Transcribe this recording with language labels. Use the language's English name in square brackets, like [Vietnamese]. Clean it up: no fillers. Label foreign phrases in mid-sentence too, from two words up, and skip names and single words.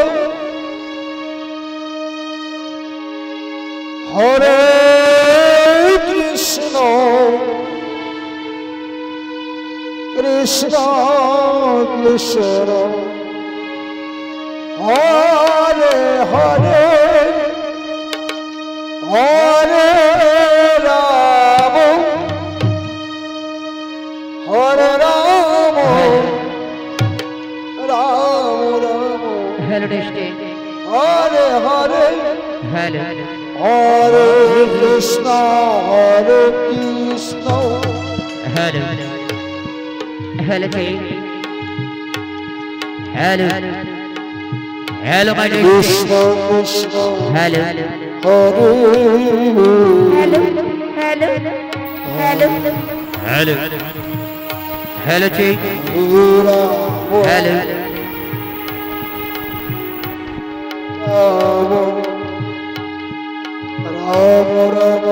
[Sanskrit] Hare Krishna, Krishna Krishna, Hare Hare, Hare Rama, Hare Rama, Rama Rama, [English] Hello, Deshti. [Sanskrit] Hare Hare, [English] Hello. [Sanskrit] Hare Krishna, Hare Krishna, [English] Hello. Hello, Jay. Hello. Hello, my dear. [Sanskrit] Krishna Krishna, [English] Hello. [Sanskrit] Hare [English] Hello, hello, hello. Hello. Hello, Jay. [Sanskrit] Hare [English] Hello. [Sanskrit] Rama, Rama Rama,